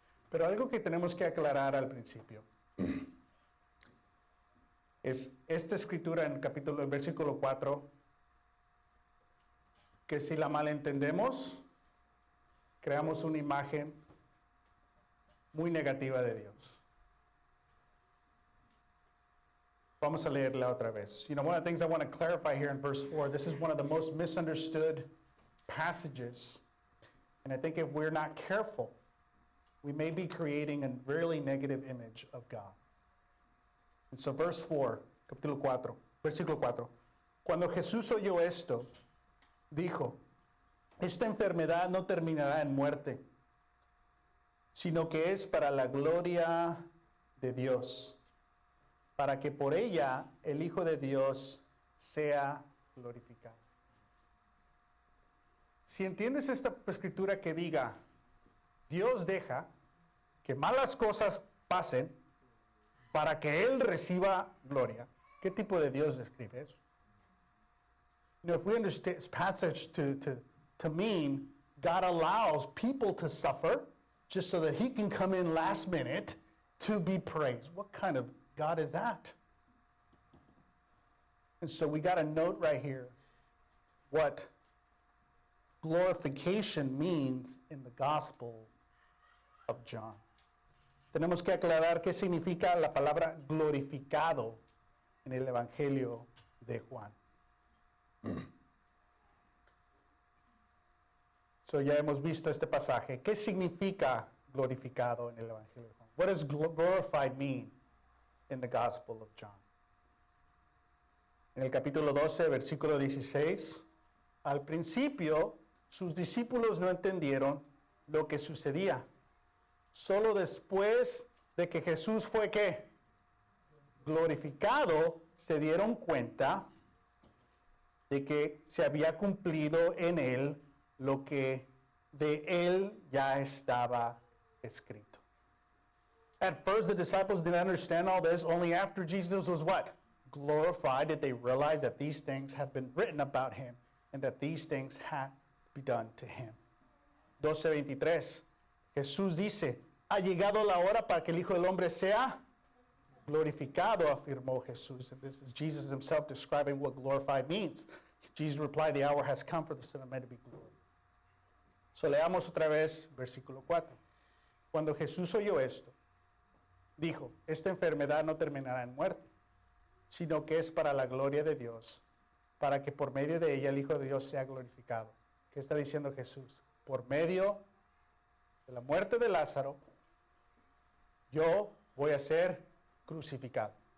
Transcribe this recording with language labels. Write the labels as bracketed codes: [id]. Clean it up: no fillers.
[es] Pero algo que tenemos que aclarar al principio es esta escritura en versículo 4, que si la malentendemos, creamos una imagen muy negativa de Dios. Vamos a leerla otra vez. [en] One of the things I want to clarify here in verse 4, this is one of the most misunderstood passages. And I think if we're not careful, we may be creating a really negative image of God. And so verse 4, versículo 4. [es] Cuando Jesús oyó esto, dijo, esta enfermedad no terminará en muerte, sino que es para la gloria de Dios, para que por ella el Hijo de Dios sea glorificado. Si entiendes esta escritura que diga, Dios deja que malas cosas pasen para que Él reciba gloria, ¿qué tipo de Dios describe eso? [en] If we understand this passage to mean God allows people to suffer just so that He can come in last minute to be praised, what kind of God is that? And so we got to note right here what glorification means in the Gospel of John. [es] Tenemos que aclarar qué significa la palabra glorificado en el Evangelio de Juan. So ya hemos visto este pasaje. ¿Qué significa glorificado en el Evangelio de Juan? [en] What does glorified mean in the Gospel of John? [es] En el capítulo 12, versículo 16, al principio sus discípulos no entendieron lo que sucedía. Solo después de que Jesús fue ¿qué? Glorificado, se dieron cuenta de que se había cumplido en él lo que de él ya estaba escrito. [en] At first, the disciples didn't understand all this. Only after Jesus was what? Glorified did they realize that these things had been written about him and that these things had to be done to him. 12:23. [es] Jesús dice, ha llegado la hora para que el Hijo del Hombre sea glorificado, afirmó Jesús. [en] And this is Jesus himself describing what glorified means. Jesus replied, the hour has come for the Son of Man to be glorified. [es] So leamos otra vez versículo 4. Cuando Jesús oyó esto, dijo, esta enfermedad no terminará en muerte, sino que es para la gloria de Dios, para que por medio de ella el Hijo de Dios sea glorificado. ¿Qué está diciendo Jesús? Por medio de la muerte de Lázaro, yo voy a ser crucificado.